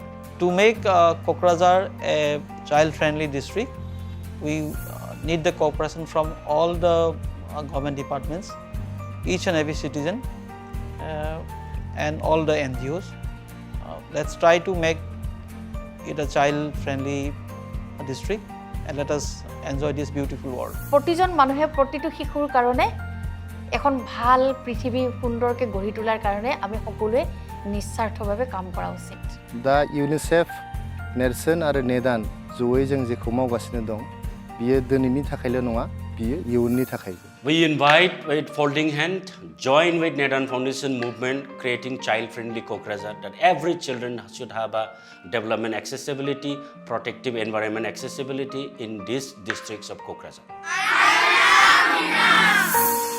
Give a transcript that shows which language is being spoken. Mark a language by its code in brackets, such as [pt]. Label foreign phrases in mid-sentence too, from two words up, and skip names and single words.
[en] To make Kokrajhar a child-friendly district, we need the cooperation from all the government departments, each and every citizen, and all the NGOs. Let's try to make it a child-friendly district and let us enjoy this beautiful world. [as] প্ৰতিজন মানুহে প্ৰতিটো শিশুৰ কাৰণে এখন ভাল পৃথিৱী সুন্দৰকৈ গঢ়ি তোলাৰ কাৰণে আমি সকলোৱে নিস্বাৰ্থভাৱে কাম কৰা উচিত। [brx] दा UNICEF, नेरसोन आरो नेदान जयै जों जेखौ मावगासिनो दं बियो दिनैनि थाखायल' नङा बियो इयुननि थाखायबो। [en] We invite with folding hand, join with Nedan Foundation movement creating child-friendly Kokrajhar, that every children should have a development accessibility, protective environment accessibility in these districts of Kokrajhar.